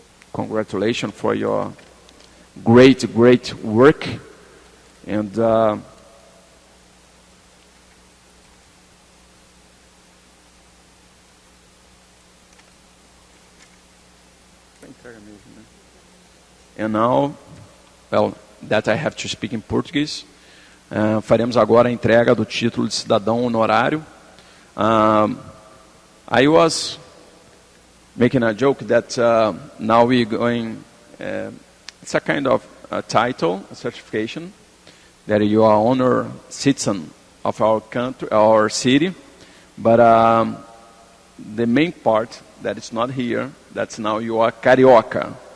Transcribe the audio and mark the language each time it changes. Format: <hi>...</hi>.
<en>Congratulations for your great work, and now, that I have to speak in Portuguese.</en> <pt>Faremos agora a entrega do título de cidadão honorário.</pt> <en>I was making a joke that now we're going, it's a kind of a title, a certification, that you are honor citizen of our country, our city, but the main part that is not here, that's now you are carioca.</en>